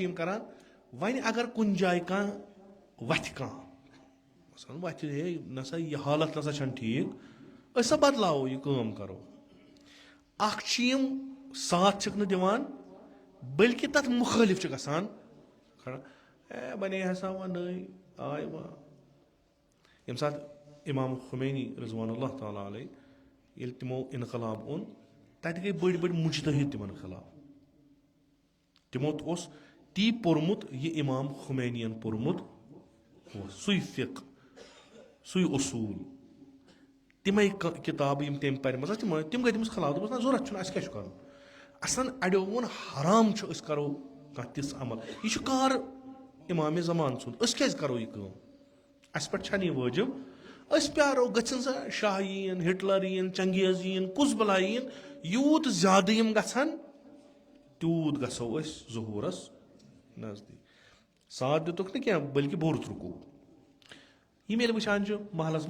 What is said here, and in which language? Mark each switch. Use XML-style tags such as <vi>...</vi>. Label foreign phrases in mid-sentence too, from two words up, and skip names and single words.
<ks>یِم کران وۄنۍ اگر کُنہِ جایہِ کانٛہہ وَتھِ کانٛہہ مثلاً وَتھِ ہے نسا یہِ حالت نسا چھنہٕ ٹھیٖک أسۍ سا بدلاوو یہِ کٲم کرو اکھ چھِ یِم ساتھ چھِکھ نہٕ دِوان بٔلکہِ تتھ مُخٲلِف چھِ گژھان کھڑا بنے ہسا وۄنۍ نٔے آے وۄنۍ ییٚمہِ ساتہٕ امام خمینی</ks> <ar>رضوان اللہ تعالیٰ علیہ</ar> <ks>ییٚلہِ تِمو انقلاب اوٚن تتہِ گٔے بٔڑۍ بٔڑۍ مُجتہد تِمن خلاف تِمو اوس تی پوٚرمُت یہِ امام خمینین پوٚرمُت اوس سُے فِقہ سُے اصوٗل تِمے کِتابہٕ یِم تٔمۍ پرِمَژٕ تِم گٔے تٔمِس خلاف دوٚپُس نہ ضوٚرتھ چھُنہٕ اَسہِ کیٛاہ چھُ کَرُن اَصلن اَڑیو ووٚن حرام چھُ أسۍ کَرو کانٛہہ تِژھ عمل یہِ چھُ کار اِمامِ زمان سُنٛد أسۍ کیٛازِ کَرو یہِ کٲم اَسہِ پٮ۪ٹھ چھَنہٕ یہِ وٲجِب أسۍ پیارو گٔژھِنۍ سا شاہ یِیِن ہٹلر یِیِن چنگیز یِیِن کُس بَلاے یِیِن یوٗت زیادٕ یِم گژھن تیوٗت گژھو أسۍ ظہوٗرس نزدیٖک ساتھ دِتُکھ نہٕ کینٛہہ بٔلکہِ بوٚرُتھ رُکوٗ یِم ییٚلہِ وٕچھان چھِ محلس</ks>